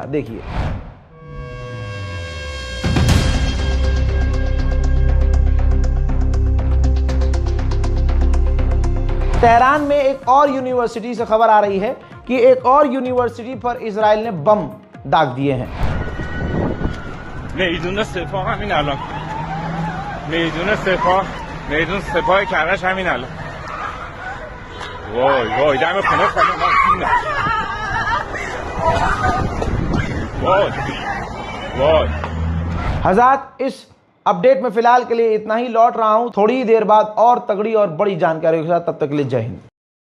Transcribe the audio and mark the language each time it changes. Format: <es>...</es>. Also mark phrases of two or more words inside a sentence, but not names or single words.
<hi>देखिए, तेहरान में एक और यूनिवर्सिटी से खबर आ रही है कि एक और यूनिवर्सिटी पर इजराइल ने बम दाग दिए हैं।</hi> <fa>میدون سپاه همین الان، میدون سپاه کرج همین الان. وای وای دم خونه وای وای।</fa> <hi>हज़रात, इस अपडेट में फिलहाल के लिए इतना ही। लौट रहा हूं थोड़ी ही देर बाद और तगड़ी और बड़ी जानकारी के साथ। तब तक के लिए जय हिंद।</hi>